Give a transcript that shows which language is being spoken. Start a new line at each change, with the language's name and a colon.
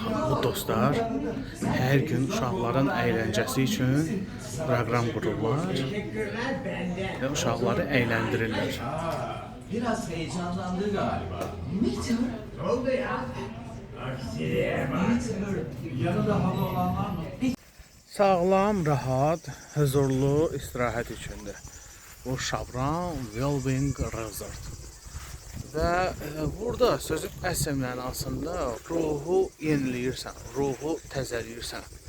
Azerbaijani: Bu dostlar hər gün uşaqların əyləncəsi üçün proqram qururlar
Turkish: Teşekkürler benden.
Azerbaijani: və uşaqları əyləndirirlər.
Turkish: Biraz heyecanlandı galiba. Ne oldu ya? Aksiliğe bak. Yanında hava olan var mı?
Azerbaijani: Sağlam, rahat, huzurlu istirahət üçündür. Bu Şabran Wellbeing Resort. Və burada sözün əsl mənasında ruhu yeniləyirsən, ruhu təzələyirsən.